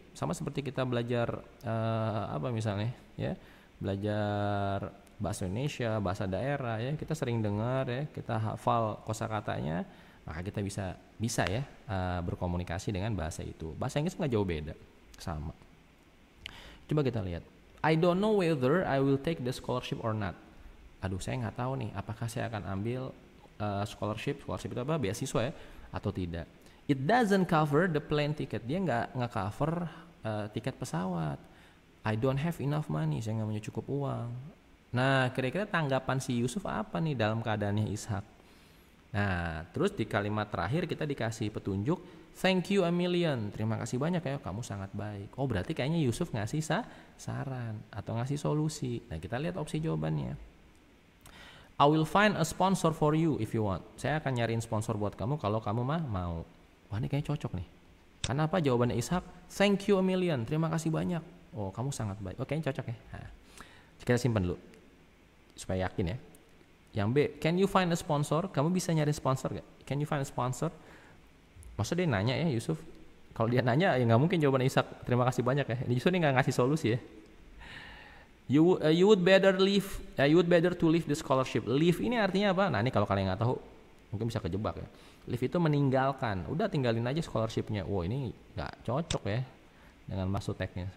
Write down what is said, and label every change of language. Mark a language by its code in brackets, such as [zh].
[id] Sama seperti kita belajar apa misalnya ya, belajar bahasa Indonesia, bahasa daerah ya, kita sering dengar ya, kita hafal kosakatanya, maka kita bisa ya berkomunikasi dengan bahasa itu. Bahasa Inggris nggak jauh beda, sama. Coba kita lihat. [en] I don't know whether I will take the scholarship or not. [id] Aduh, saya nggak tahu nih, apakah saya akan ambil scholarship itu apa, beasiswa ya, atau tidak. [en] It doesn't cover the plane ticket. Dia nggak cover tiket pesawat. I don't have enough money. [id] Saya nggak punya cukup uang. Nah, kira-kira tanggapan si Yusuf apa nih dalam keadaannya Ishak? Nah, terus di kalimat terakhir kita dikasih petunjuk, thank you a million. Terima kasih banyak ya, kamu sangat baik. Oh, berarti kayaknya Yusuf ngasih saran atau ngasih solusi. Nah, kita lihat opsi jawabannya. [en] I will find a sponsor for you if you want. [id] Saya akan nyariin sponsor buat kamu kalau kamu mau. Wah, ini kayaknya cocok nih. Karena apa jawabannya Ishak? Thank you a million. Terima kasih banyak. Oh, kamu sangat baik. Oh, kayaknya cocok ya. Nah, kita simpan dulu. supaya yakin ya. [en] Yang B, can you find a sponsor? [id] Kamu bisa nyari sponsor gak? Can you find a sponsor? Maksudnya dia nanya ya Yusuf. Kalau dia nanya ya nggak mungkin jawaban Ishak terima kasih banyak ya. Ini Yusuf ini nggak ngasih solusi ya. [en] You would better to leave the scholarship. [id] Leave ini artinya apa? Nah ini kalau kalian nggak tahu mungkin bisa kejebak ya. Leave itu meninggalkan. Udah tinggalin aja scholarshipnya. Wow ini nggak cocok ya dengan maksud teksnya.